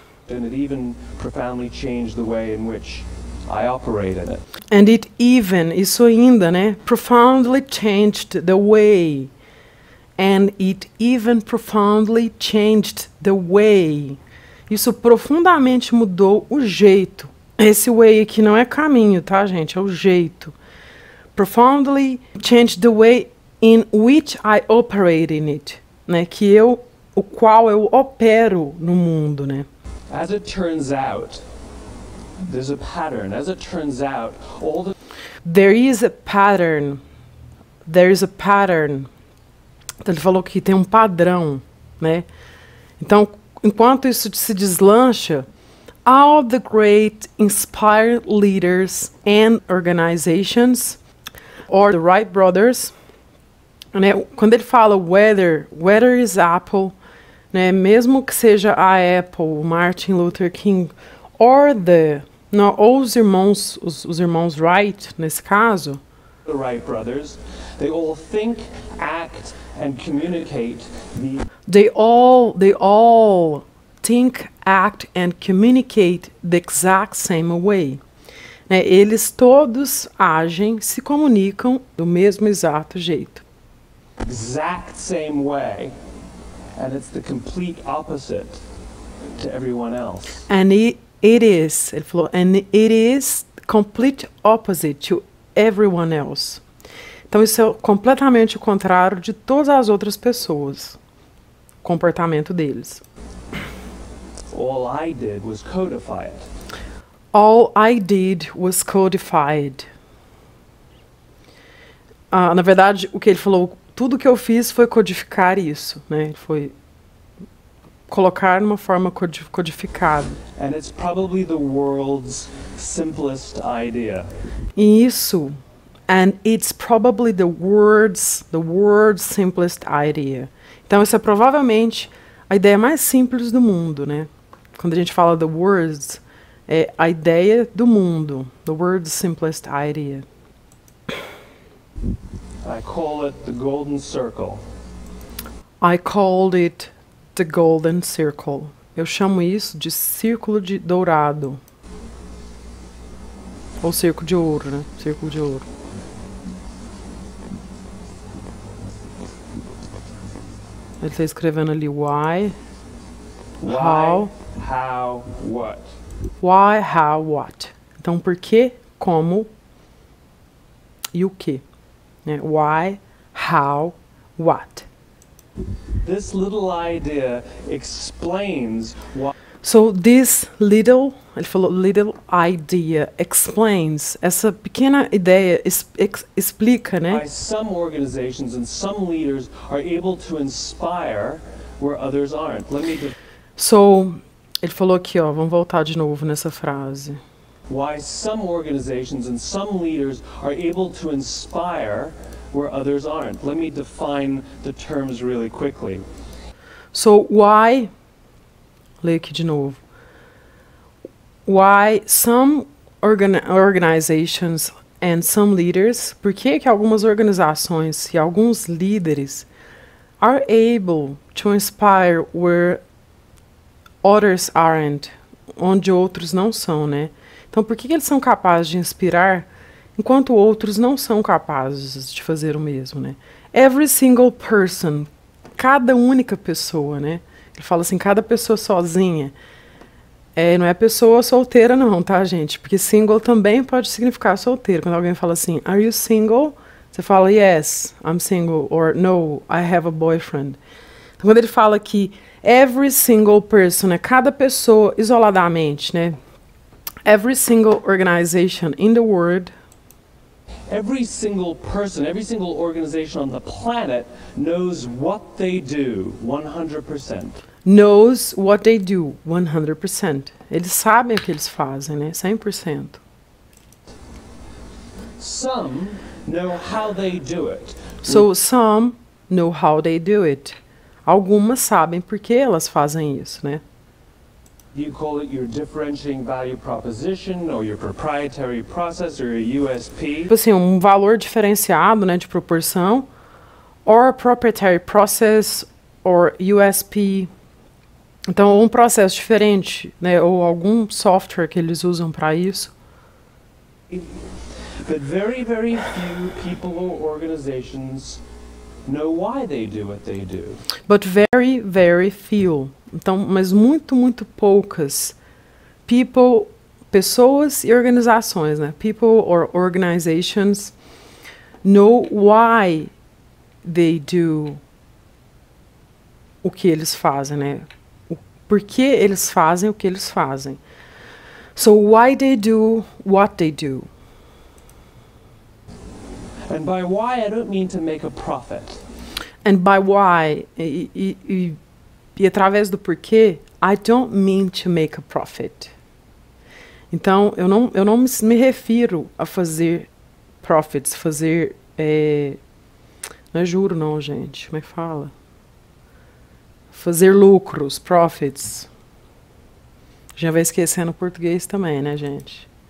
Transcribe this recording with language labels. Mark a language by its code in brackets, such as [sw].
[en] And it even profoundly changed the way in which I operate in it. And it even, [pt] isso ainda, né? [en] Profoundly changed the way. And it even profoundly changed the way. [pt] Isso profundamente mudou o jeito. Esse way aqui não é caminho, tá, gente? É o jeito. [en] Profoundly changed the way in which I operate in it. [pt] Né? O qual eu opero no mundo, né? [en] As it turns out, there's a pattern. As it turns out, all the... There is a pattern. [pt] Então, ele falou que tem um padrão, né? Então, enquanto isso se deslancha, [en] all the great inspired leaders and organizations, or the Wright brothers, né? [pt] Quando ele fala [en] whether is Apple, [pt] né? Mesmo que seja a Apple, Martin Luther King, or os irmãos Wright, nesse caso, [en] the Wright brothers, they all think, act, and communicate They all think, act, and communicate the exact same way. [pt] Né? Eles todos agem, se comunicam do mesmo exato jeito. [en] exact same way, and it's the complete opposite to everyone else. And it is, [pt] ele falou, [en] and it is complete opposite to everyone else. [pt] Então, isso é completamente o contrário de todas as outras pessoas. O comportamento deles. [en] All I did was codify it. All I did was codify it. [pt] Na verdade, o que ele falou, tudo que eu fiz foi codificar isso, né? Foi colocar numa forma codificada. [en] And it's probably the world's simplest idea. [pt] E isso, [en] and it's probably the world's simplest idea. [pt] Então, isso é provavelmente a ideia mais simples do mundo, né? Quando a gente fala [en] the words, [pt] é a ideia do mundo. [en] The world's simplest idea. I call it the golden circle. I called it the golden circle. [pt] Eu chamo isso de círculo de dourado. Ou círculo de ouro, né? Círculo de ouro. Ele está escrevendo ali why, how, [en] what. Why, how, what. [pt] Então, por quê, como e o que. Né? [en] Why, how, what. This little idea explains why. So this little, [pt] ele falou [en] little idea, explains, [pt] essa pequena ideia explica, né? [en] Why some organizations and some leaders are able to inspire where others aren't. [pt] So, ele falou aqui, ó, vamos voltar de novo nessa frase. [en] Why some organizations and some leaders are able to inspire where others aren't. Let me define the terms really quickly. [pt] So, why, lê aqui de novo. [en] Why some organizations and some leaders, [pt] por que que algumas organizações e alguns líderes [en] are able to inspire where others aren't, [pt] onde outros não são, né? Então, por que que eles são capazes de inspirar enquanto outros não são capazes de fazer o mesmo, né? [en] Every single person, [pt] cada única pessoa, né? Ele fala assim, cada pessoa sozinha. Não é pessoa solteira não, tá, gente? Porque single também pode significar solteiro. Quando alguém fala assim, [en] are you single? [pt] Você fala, [en] yes, I'm single, or no, I have a boyfriend. [pt] Então, quando ele fala que [en] every single person, [pt] né? Cada pessoa isoladamente, né? [en] Every single organization in the world. Every single person, every single organization on the planet knows what they do 100%. Knows what they do 100%. [pt] Eles sabem o que eles fazem, né? 100%. [en] Some know how they do it. So some know how they do it. [pt] Algumas sabem por que elas fazem isso, né? [en] You call it your differentiating value proposition or your proprietary process or your USP. [pt] Tipo assim, um valor diferenciado, né, de proporção, [en] or proprietary process or USP. [pt] Então, um processo diferente, né, ou algum software que eles usam para isso. [en] But very, very few people or organizations know why they do what they do. But very, very few. [pt] Então, mas muito, muito poucas pessoas e organizações, né? [en] People or organizations know why they do [pt] o que eles fazem, né? Por que eles fazem o que eles fazem. [en] So why they do what they do. And by why, I don't mean to make a profit. And by why, [pt] e através do porquê, [en] I don't mean to make a profit. [pt] Então, eu não me refiro a fazer profits, fazer... não é juro não, gente. Como é que fala? Fazer lucros, profits. Já vai esquecendo o português também, né, gente?